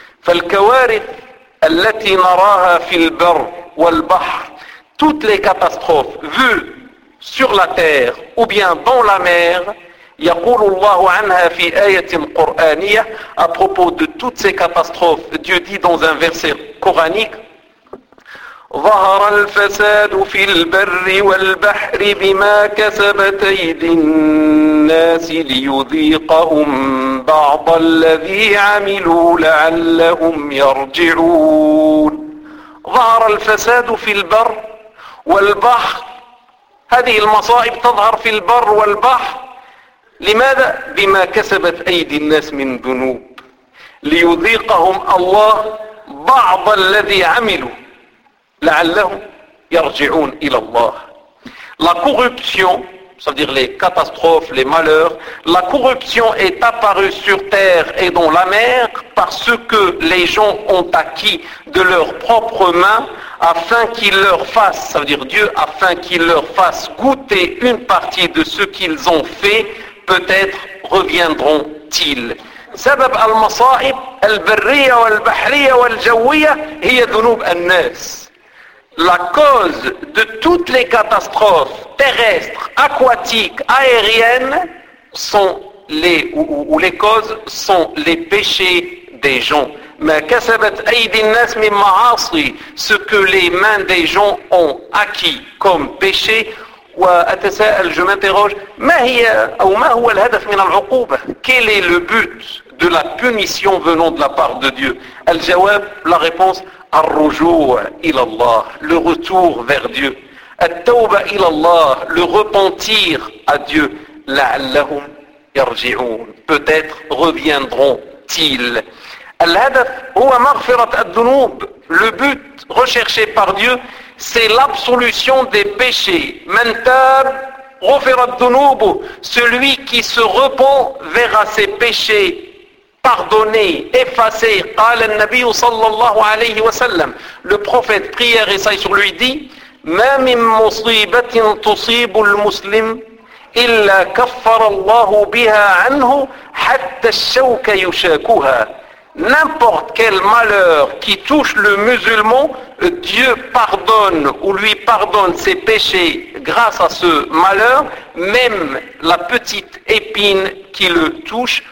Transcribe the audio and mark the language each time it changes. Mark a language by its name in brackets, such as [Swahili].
[Arabic] Fal-kawarith allati naraha fil barr wal bahr, [French] toutes les catastrophes vues sur la terre ou bien dans la mer, [Arabic] يقول الله عنها في آية قرآنية, [French] à propos de toutes ces catastrophes, Dieu dit dans un verset coranique, [Arabic] ظهر الفساد في البر والبحر بما كسبت أيدي الناس ليذيقهم بعض الذي عملوا لعلهم يرجعون. ظهر الفساد في البر والبحر, هذه المصائب تظهر في البر والبحر, لماذا؟ بما كسبت أيدي الناس من ذنوب, ليذيقهم الله بعض الذي عملوا لعلهم يرجعون إلى الله. [French] La corruption, c'est-à-dire les catastrophes, les malheurs, la corruption est apparue sur terre et dans la mer parce que les gens ont acquis de leurs propres mains afin qu'il leur fasse, ça veut dire Dieu, afin qu'il leur fasse goûter une partie de ce qu'ils ont fait, peut-être reviendront-ils. [Arabic] سبب المصائب البرية والبحرية والجوية هي ذنوب الناس. [French] La cause de toutes les catastrophes terrestres, aquatiques, aériennes sont les ou les causes sont les péchés des gens. Mais [Arabic] كسبت أيدي الناس من معاصي, [French] ce que les mains des gens ont acquis comme péché. [Arabic] وأتساءل, [French] je m'interroge, [Arabic] ما هي أو ما هو الهدف من العقوبة? [French] Quel est le but de la punition venant de la part de Dieu? [Arabic] الجواب, [French] la réponse, [Arabic] الرجوع إلى الله, [French] le retour vers Dieu. [Arabic] التوبة إلى الله, [French] le repentir à Dieu. [Arabic] لعلهم يرجعون, [French] peut-être reviendront-ils. [Arabic] الهدف هو مغفرة الذنوب, [French] le but recherché par Dieu, c'est l'absolution des péchés. [Arabic] من تاب غفر الذنوب, [French] celui qui se repent verra ses péchés pardonné, effacé. [Arabic] قال النبي صلى الله عليه وسلم, [French] le prophète, prière et saillie sur lui, dit, [Arabic] ما من مصيبة تصيب المسلم إلا كفر الله بها عنه حتى الشوك يشاكها. [French] N'importe quel malheur qui touche le musulman, Dieu pardonne ou lui pardonne ses péchés grâce à ce malheur, même la petite épine qui le touche.